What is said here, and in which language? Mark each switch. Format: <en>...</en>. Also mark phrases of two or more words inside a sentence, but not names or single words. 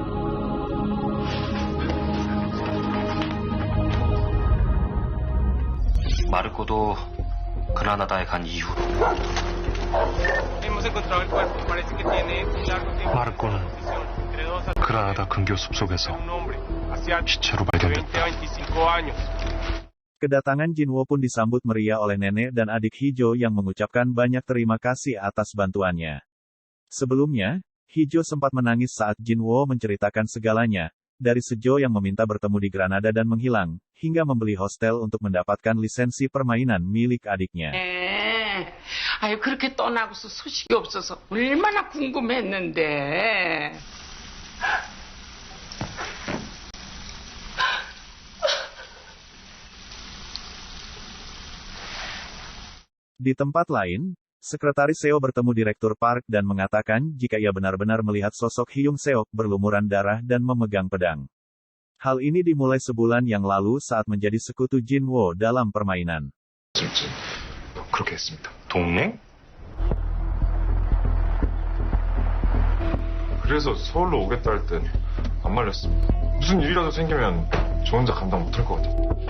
<ko>마르코도 그라나다에 간 이후로 마르코는 그라나다 근교 숲속에서 시체로 발견됐다.</ko> <id>Kedatangan Jinwoo pun disambut meriah oleh nenek dan adik Hijo yang mengucapkan banyak terima kasih atas bantuannya. Sebelumnya, Hijo sempat menangis saat Jinwoo menceritakan segalanya, dari Sejo yang meminta bertemu di Granada dan menghilang, hingga membeli hostel untuk mendapatkan lisensi permainan milik adiknya.</id> <ko>아유, 그렇게 떠나고서 소식이 없어서 얼마나 궁금했는데.</ko> <id>Di tempat lain, Sekretaris Seo bertemu Direktur Park dan mengatakan jika ia benar-benar melihat sosok Hyung Seok berlumuran darah dan memegang pedang. Hal ini dimulai sebulan yang lalu saat menjadi sekutu Jinwoo dalam permainan.</id> <ko>그렇게 했습니다. 동맹? 그래서 서울로 오겠다 할 땐 안 말렸습니다. 무슨 일이라도 생기면 저 혼자 감당 못할 것 같아요.</ko>